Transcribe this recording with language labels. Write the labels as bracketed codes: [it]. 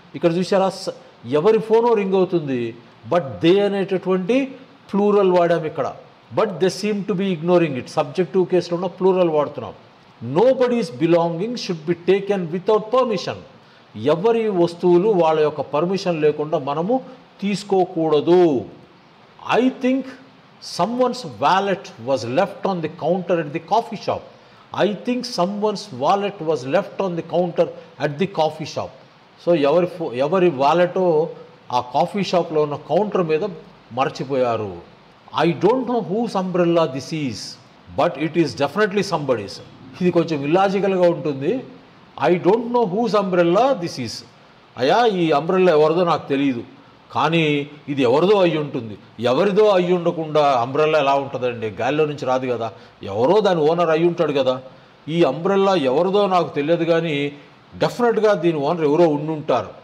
[te] ఇక్కడ చూసారా, ఎవరి ఫోనో రింగ్ అవుతుంది, బట్ దే అనేటటువంటి ప్లూరల్ వాడాం ఇక్కడ. [en] But they seem to be ignoring it. [te] Subjective కేసులో ఉన్న ప్లూరల్ వాడుతున్నాం. [en] Nobody's belonging should be taken without permission. [te] ఎవరి వస్తువులు వాళ్ళ యొక్క పర్మిషన్ లేకుండా మనము తీసుకోకూడదు. [en] I think someone's wallet was left on the counter at the coffee shop. I think someone's wallet was left on the counter at the coffee shop. [te] So ఎవరి వాలెటో ఆ coffee షాప్లో ఉన్న కౌంటర్ మీద మర్చిపోయారు. [en] I don't know whose umbrella this is, but it is definitely somebody's. [te] ఇది కొంచెం ఇల్లాజికల్గా ఉంటుంది. [en] I don't know whose umbrella this is. [te] అయ్యా ఈ అంబ్రెల్లా ఎవరిదో నాకు తెలియదు, కానీ ఇది ఎవరిదో అయ్యి ఉంటుంది. ఎవరిదో అయ్యి ఉండకుండా అంబ్రెల్లా ఎలా ఉంటుందండి? గాలిలో నుంచి రాదు కదా, ఎవరో దాని ఓనర్ అయ్యి ఉంటాడు కదా. ఈ అంబ్రెల్లా ఎవరిదో నాకు తెలియదు, కానీ డెఫినెట్గా దీని ఓనర్ ఎవరో ఉండుంటారు.